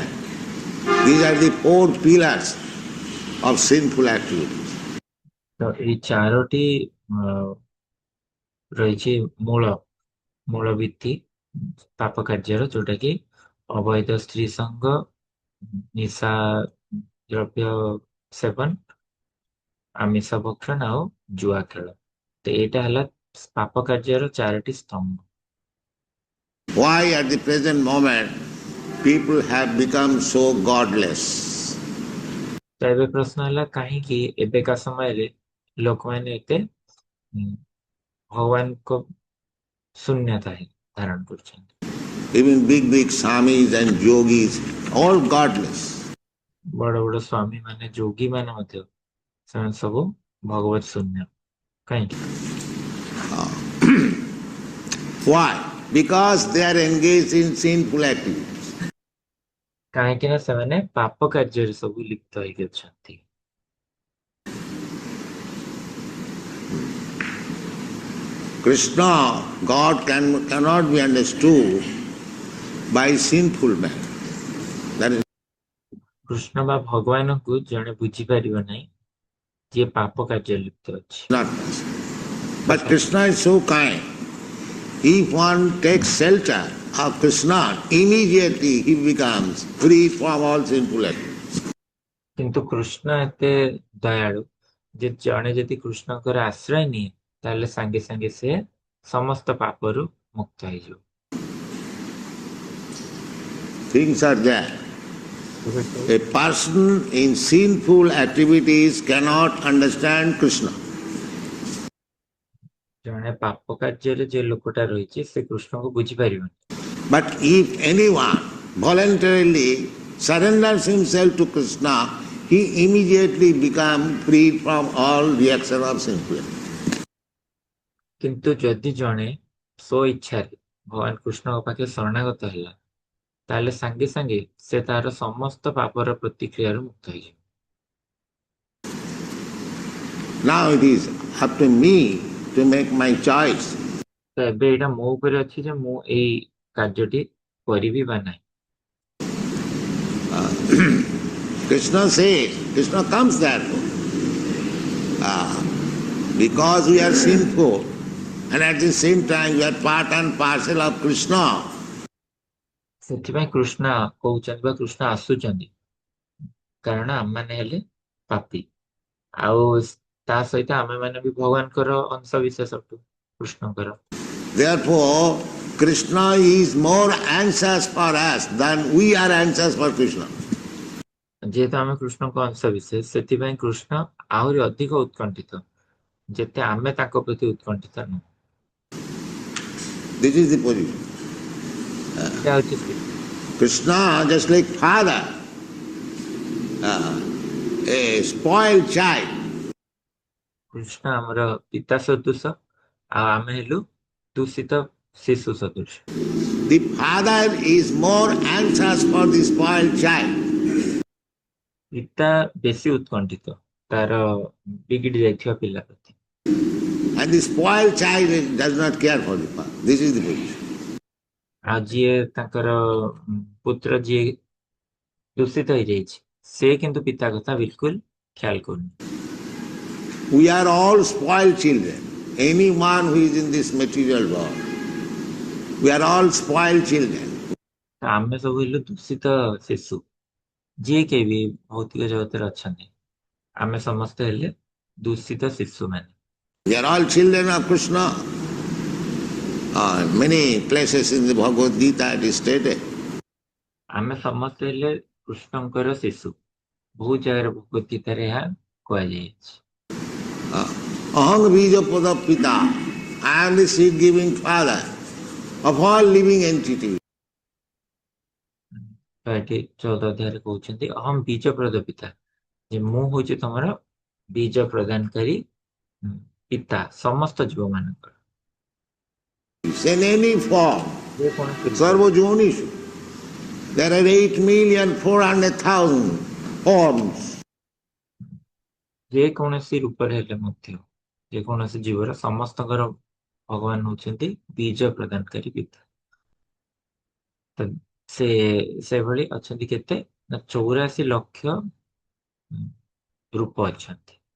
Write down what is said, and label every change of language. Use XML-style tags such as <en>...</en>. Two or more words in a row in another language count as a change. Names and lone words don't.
<en>These are the 4 pillars of sinful activities.</en> <or>ତ ଏଇ 4ଟି ରହିଛି ମୂଳ ଭିତ୍ତି ପାପ କାର୍ଯ୍ୟର, ଯୋଉଟା କି ଅବୈଧ ସ୍ତ୍ରୀ ସଙ୍ଗ, ନିଶା ଦ୍ରବ୍ୟ ସେବନ, ଆମିଷ ଭକ୍ଷଣ ଆଉ ଜୁଆ ଖେଳ। ତ ଏଇଟା ହେଲା ପାପ କାର୍ଯ୍ୟର 4ଟି ସ୍ତମ୍ଭ।</or> <en>Why at the present moment people have become so godless?</en> <or>ତ ଏବେ ପ୍ରଶ୍ନ ହେଲା, କାହିଁକି ଏବେକା ସମୟରେ ଲୋକମାନେ ଏତେ ଭଗବାନଙ୍କ ଶୂନ୍ୟତା ଧାରଣ କରୁଛନ୍ତି।</or> <en>Even big swamis and yogis, all godless.</en> <or>ବଡ ବଡ ସ୍ୱାମୀ ମାନେ, ଯୋଗୀ ମାନେ ମଧ୍ୟ, ସେମାନେ ସବୁ ଭଗବତ ଶୂନ୍ୟ। କାହିଁକି?</or> <en>Why? Because they are engaged in sinful activities.</en> <or>କାହିଁକି ନା ସେମାନେ ପାପ କାର୍ଯ୍ୟରେ ସବୁ ଲିପ୍ତ ହେଇକି ଅଛନ୍ତି।</or> <en>Krishna, God cannot be understood by sinful man. That is</en> <or>କୃଷ୍ଣ ବା ଭଗବାନଙ୍କୁ ଜଣେ ବୁଝିପାରିବ ନାହିଁ ଯିଏ ପାପ କାର୍ଯ୍ୟରେ ଲିପ୍ତ ଅଛି।</or> <en>not possible. But Krishna is so kind. If one takes shelter of Krishna, immediately he becomes free from all sinful activities.</en> <or>କିନ୍ତୁ କୃଷ୍ଣ ଏତେ ଦୟାଳୁ ଯେ ଜଣେ ଯଦି କୃଷ୍ଣଙ୍କର ଆଶ୍ରୟ ନିଏ, ତାହେଲେ ସାଙ୍ଗେ ସାଙ୍ଗେ ସେ ସମସ୍ତ ପାପରୁ ମୁକ୍ତ ହେଇଯିବ।</or> <en>Things are there. A person in sinful activities cannot understand Krishna.</en> <or>ଜଣେ ପାପ କାର୍ଯ୍ୟରେ ଯେ ଲୋକଟା ରହିଛି, ସେ କୃଷ୍ଣଙ୍କୁ ବୁଝିପାରିବନି।</or> <en>But if anyone voluntarily surrenders himself to Krishna, he immediately become freed from all reaction of sensuality.</en> <or>କିନ୍ତୁ ଯଦି ଜଣେ ସ୍ୱ ଇଚ୍ଛାରେ ଭଗବାନ କୃଷ୍ଣଙ୍କ ପାଖେ ଶରଣାଗତ ହେଲା ତାହେଲେ ସାଙ୍ଗେ ସାଙ୍ଗେ ସେ ତାର ସମସ୍ତ ପାପର ପ୍ରତିକ୍ରିୟାରୁ ମୁକ୍ତ ହେଇଯିବ।</or> <en>Now it is up to me to make my choice.</en> <or>ତ ଏବେ ଏଇଟା ମୋ ଉପରେ ଅଛି ଯେ ମୁଁ ଏଇ କାର୍ଯ୍ୟଟି କରିବି ବା ନାହିଁ।</or> <en>Krishna says, Krishna comes that way. Because we are sinful and at the same time we are part and parcel of Krishna.</en> <or>ସେଥିପାଇଁ କୃଷ୍ଣ କହୁଛନ୍ତି ବା କୃଷ୍ଣ ଆସୁଛନ୍ତି କାରଣ ଆମେମାନେ ହେଲେ ପାପୀ ଆଉ ତା ସହିତ ଆମେମାନେ ବି ଭଗବାନଙ୍କର ଅଂଶ ବିଶେଷ ଅଟୁ କୃଷ୍ଣଙ୍କର।</or> <en>Therefore, Krishna is more anxious for us than we are anxious for Krishna.</en> <or>ଯେହେତୁ ଆମେ କୃଷ୍ଣଙ୍କ ଅଂଶ ବିଶେଷ ସେଥିପାଇଁ କୃଷ୍ଣ ଆହୁରି ଅଧିକ ଉତ୍କଣ୍ଠିତ ଯେତେ ଆମେ ତାଙ୍କ ପ୍ରତି ଉତ୍କଣ୍ଠିତ ନୁହଁ।</or> <en>This is the position.</en> <or>ଏଇଟା ହଉଛି ସ୍ଥିତି।</or> <en>Krishna, just like father, a spoiled child.</en> <or>କୃଷ୍ଣ ଆମର ପିତା ସଦୃଶ ଆଉ ଆମେ ହେଲୁ ଦୂଷିତ ଶିଶୁ ସଦୃଶ।</or> <en>The father is more anxious for the spoiled child.</en> <or>ପିତା ବେଶୀ ଉତ୍କଣ୍ଠିତ ତାର ବିଗିଡି ଯାଇଥିବା ପିଲା ପ୍ରତି।</or> <en>And the spoiled child does not care for the father. This is the position.</en> <or>ଆଉ ଯିଏ ତାଙ୍କର ପୁତ୍ର ଯିଏ ଦୂଷିତ ହେଇଯାଇଛି ସେ କିନ୍ତୁ ପିତା କଥା ବିଲକୁଲ ଖ୍ୟାଲ କରୁନି।</or> <en>We are all spoiled children. Anyone who is in this material world, we are all spoiled children.</en> <or>ତ ଆମେ ସବୁ ହେଲୁ ଦୂଷିତ ଶିଶୁ ଯିଏ କେହି ବି ଭୌତିକ ଜଗତରେ ଅଛନ୍ତି ଆମେ ସମସ୍ତେ ହେଲେ ଦୂଷିତ ଶିଶୁ ମାନେ।</or> <en>We are all children of Krishna. Many places in the Bhagavad Gita it is stated.</en> <or>ଆମେ ସମସ୍ତେ ହେଲେ କୃଷ୍ଣଙ୍କର ଶିଶୁ ବହୁତ ଜାଗାରେ ଭଗବତ ଗୀତାରେ ଏହା କୁହାଯାଇଛି।</or> <sa>अहम् बीज पद पिता.</sa> <en>I am the seed giving father of all living entities.</en> <or>ତ ଏଠି 14 ଅଧ୍ୟାୟରେ କହୁଛନ୍ତି</or> <sa>ଅହମ ବୀଜ ପ୍ରଦ ପିତା</sa> <or>ଯେ ମୁଁ ହଉଛି ତମର ବୀଜ ପ୍ରଦାନକାରୀ ପିତା ସମସ୍ତ ଜୀବ ମାନଙ୍କର।</or> <en>In any form,</en> <sa>सर्व योनिषु.</sa> <en>There are 8,400,000 forms.</en> <or>ଯେକୌଣସି ରୂପରେ ହେଲେ ମଧ୍ୟ ଯେକୌଣସି ଜୀବର ସମସ୍ତଙ୍କର ଭଗବାନ ହଉଛନ୍ତି ବୀଜ ପ୍ରଦାନକାରୀ ପିତା। ତ ସେଭଳି ଅଛନ୍ତି କେତେ ନା 84 ଲକ୍ଷ ରୂପ ଅଛନ୍ତି।</or>